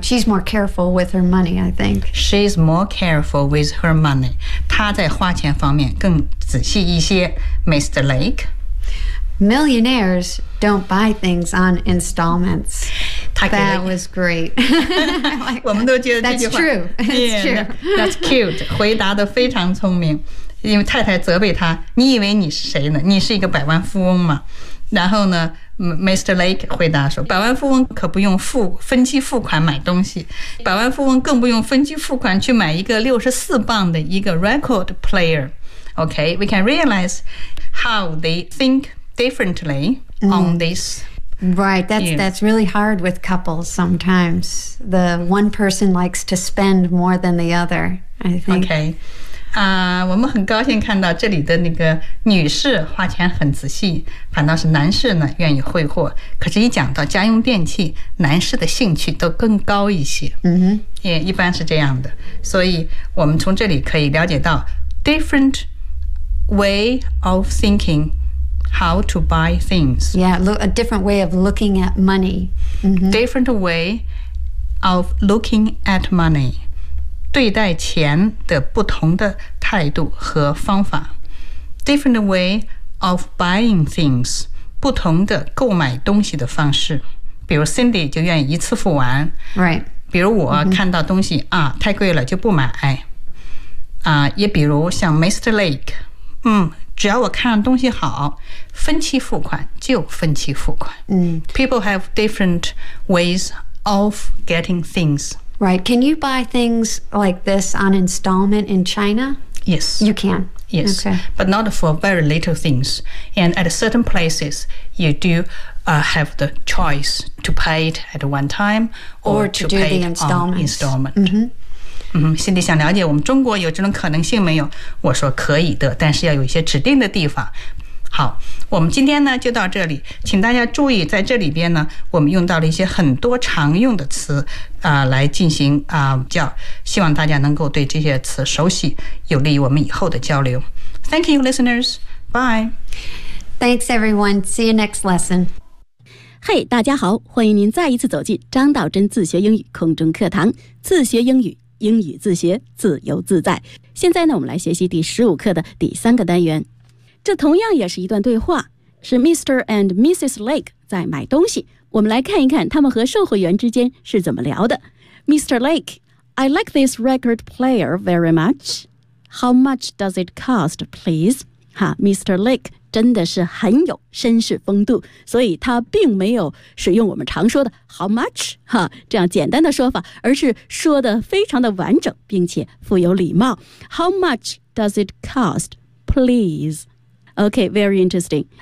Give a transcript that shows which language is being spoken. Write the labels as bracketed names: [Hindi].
[English] She's more careful with her money, I think. She's more careful with her money. [Chinese] 她在花钱方面更仔细一些。 [English] Mr. Lake. Millionaires don't buy things on installments. That was great. [Chinese] 我们都觉得这句话 [English] That's true. That's true. That's cute. [Chinese] 回答得非常聪明。因为太太责备他，你以为你是谁呢？你是一个百万富翁吗？然后呢 ，Mr. Lake 回答说，百万富翁可不用分期付款买东西，百万富翁更不用分期付款去买一个64磅的一个 record player. [English] Okay, we can realize how they think. Differently on this. Right, that's really hard with couples sometimes. The one person likes to spend more than the other, I think. Okay. [Chinese] 我们很高兴看到这里的那个女士花钱很仔细，反倒是男士呢愿意挥霍。可是一讲到家用电器，男士的兴趣都更高一些。 Mm-hmm. Yeah, 一般是这样的。所以我们从这里可以了解到 [English] different way of thinking. How to buy things. Yeah, a different way of looking at money.、 Mm-hmm. Different way of looking at money. [Chinese] 对待钱的不同的态度和方法。 [English] Different way of buying things. [Chinese] 不同的购买东西的方式。比如 Cindy 就愿意一次付完。 [English] Right. [Chinese] 比如我看到东西、mm-hmm. 啊，太贵了就不买。啊，也比如像 Mr. Lake, 只要我看上东西好，分期付款就分期付款。嗯、 [English] People have different ways of getting things. Right. Can you buy things like this on installment in China? Yes. You can? Yes. Okay. But not for very little things. And at certain places, you do、have the choice to pay it at one time or to pay the installments. On installment. Mm-hmm. [Chinese] 心里想了解我们中国有这种可能性没有，我说可以的，但是要有一些指定的地方。好，我们今天呢就到这里，请大家注意，在这里边呢我们用到了一些很多常用的词、来进行、叫希望大家能够对这些词熟悉，有利于我们以后的交流。 [English] Thank you listeners, bye. Thanks everyone, see you next lesson. [Chinese] Hey, 大家好，欢迎您再一次走进张道真自学英语空中课堂，自学英语英语自学，自由自在。现在呢，我们来学习第十五课的第三个单元。这同样也是一段对话，是 Mr. and Mrs. Lake 在买东西。我们来看一看他们和售货员之间是怎么聊的。 Mr. [English] Lake, I like this record player very much. How much does it cost, please? Mr. [Chinese] Lake 真的是很有绅士风度，所以他并没有使用我们常说的 how much 哈这样简单的说法，而是说的非常的完整并且富有礼貌。 [English] How much does it cost, please? OK, very interesting.